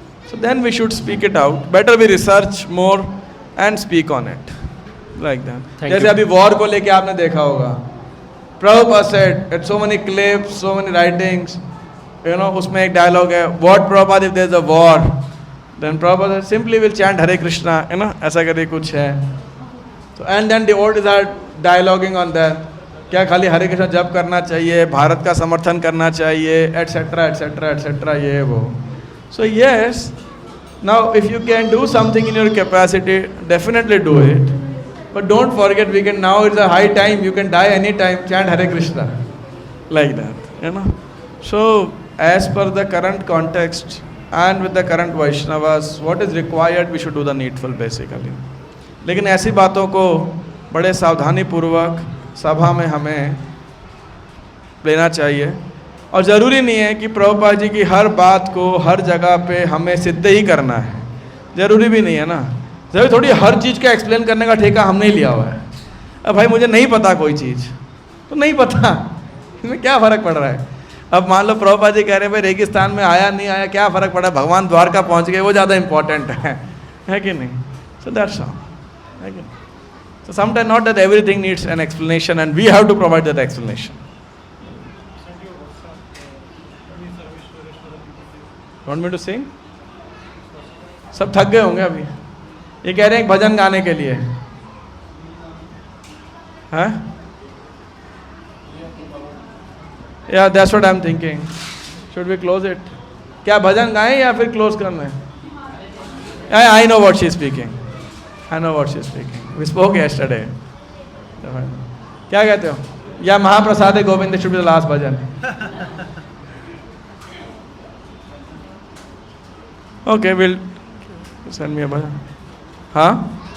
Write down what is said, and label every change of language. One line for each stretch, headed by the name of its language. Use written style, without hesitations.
English: So then we should speak it out, better we research more and speak on it like that.
Hindi: जैसे अभी war को लेके आपने देखा होगा,
English: Prabhupada said at so many clips, so many writings, you know,
Hindi: उसमें एक dialogue है,
English: what Prabhupada if there is a war, then Prabhupada simply will chant Hare Krishna, you know,
Hindi: ऐसा करके कुछ है.
English: So and then devotees are dialoguing on that,
Hindi: क्या खाली हरे कृष्णा जप करना चाहिए, भारत का समर्थन करना चाहिए, एटसेट्रा एटसेट्रा एटसेट्रा, ये वो.
English: So yes, now if you can do something in your capacity, definitely do it. But don't forget, we can now, it's a high time, you can die any time, chant Hare Krishna, like that, you know. So as per the current context, and with the current Vaishnavas, what is required, we should do the needful basically.
Hindi: लेकिन ऐसी बातों को बड़े सावधानी पूर्वक सभा में हमें लेना चाहिए, और ज़रूरी नहीं है कि प्रभुपाद जी की हर बात को हर जगह पे हमें सिद्ध ही करना है, ज़रूरी भी नहीं है ना। जरूरी थोड़ी हर चीज़ का एक्सप्लेन करने का ठेका हमने ही लिया हुआ है। अब भाई मुझे नहीं पता कोई चीज़, तो नहीं पता, इसमें क्या फ़र्क पड़ रहा है। अब मान लो प्रभुपाद जी कह रहे हैं भाई रेगिस्तान में आया नहीं आया क्या फ़र्क पड़ा, भगवान द्वारका पहुंच गए, वो ज़्यादा इंपॉर्टेंट है कि नहीं।
English: so that's all,
Hindi: है कि नहीं।
English: So sometimes not that everything needs an explanation and we have to provide that explanation. Want me to sing?
Hindi: सब थक गए होंगे अभी, ये कह रहे हैं एक भजन गाने के लिए, हाँ?
English: Yeah, that's what I'm thinking. Should we close it?
Hindi: क्या भजन गाएं या फिर close करना है?
English: I know what she's speaking. I know what she's speaking. We spoke yesterday.
Hindi: क्या कहते हो?
English: या Mahaprasad Govind should be the last bhajan. Okay, we'll send me a bhajan. हाँ?